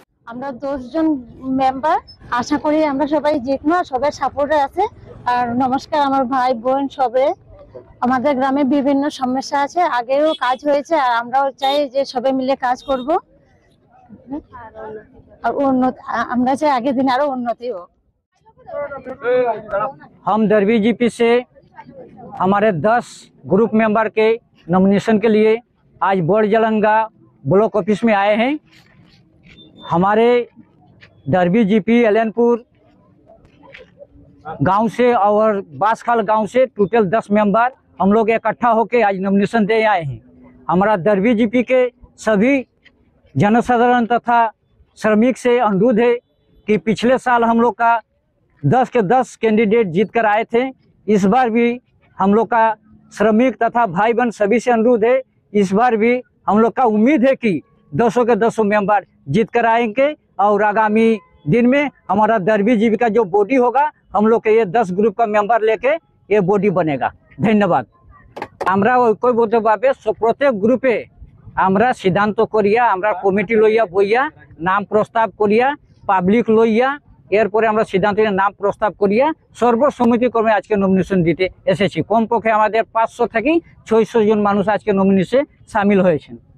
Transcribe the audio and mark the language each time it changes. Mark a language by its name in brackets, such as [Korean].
[Bangla] আমরা 10 জন মেম্বার, আশা করি আমরা সবাই জিতবো, সবার সাপোর্টে আছে। আর নমস্কার আমার ভাই বোন সবে। আমাদের গ্রামে বিভিন্ন সমস্যা আছে, আগেও কাজ হয়েছে, আর আমরাও চাই যে সবাই মিলে কাজ করব আর আমরা চাই আগের দিন আরো উন্নতি হোক। [Hindi] हम डर्बी जीपी से हमारे 10 ग्रुप मेंबर के नॉमिनेशन के लिए आज बड़जालंगा ब्लॉक ऑफिस में आए हैं। हमारे डर्बी जीपी एलनपुर गांव से और बासखाल गांव से टोटल 10 मेंबर हम लोग इकट्ठा होकर आज नॉमिनेशन दे आए हैं। हमारा डर्बी जीपी के सभी जनसाधारण तथा श्रमिक से अनुरोध है कि पिछले साल हम लोग का 10 के 10 कैंडिडेट जीत कर आए थे। इस बार भी हम लोग का श्रमिक तथा भाई बहन सभी से अनुरोध है, इस बार भी हम लोग का उम्मीद है कि 200 के 200 मेंबर जीत कर आएंगे और आगामी दिन में हमारा डर्बी जीपी का जो बॉडी होगा हम लोग के ये 10 ग्रुप का मेंबर लेके ये बॉडी बनेगा। धन्यवाद। [Bangla] আমরা ঐক্যবদ্ধভাবে প্রত্যেক গ্রুপে আমরা সিদ্ধান্ত করিয়া আমরা কমিটি লইয়া বইয়া নাম প্রস্তাব করিয়া পাবলিক লইয়া এরপরে আমরা সিদ্ধান্ত নিয়ে নাম প্রস্তাব করিয়া সর্বসম্মতিক্রমে আজকে নমিনেশন দিতে এসেছি। কমপক্ষে আমাদের 500 থেকে 600 জন মানুষ আজকে নমিনেশনে সামিল হয়েছেন।